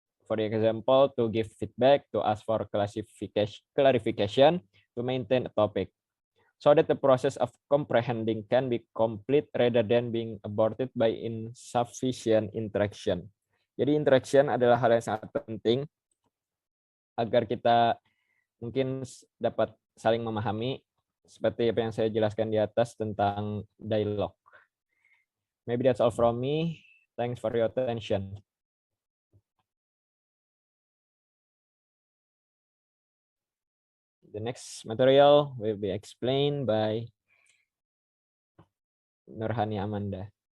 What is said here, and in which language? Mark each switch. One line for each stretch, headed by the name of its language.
English: For example, to give feedback, to ask for clarification, to maintain a topic, so that the process of comprehending can be complete rather than being aborted by insufficient interaction.
Indonesian: Jadi interaction adalah hal yang sangat penting agar kita mungkin dapat saling memahami, seperti apa yang saya jelaskan di atas tentang dialog.
English: Maybe that's all from me. Thanks for your attention. The next material will be explained by Nurhani Amanda.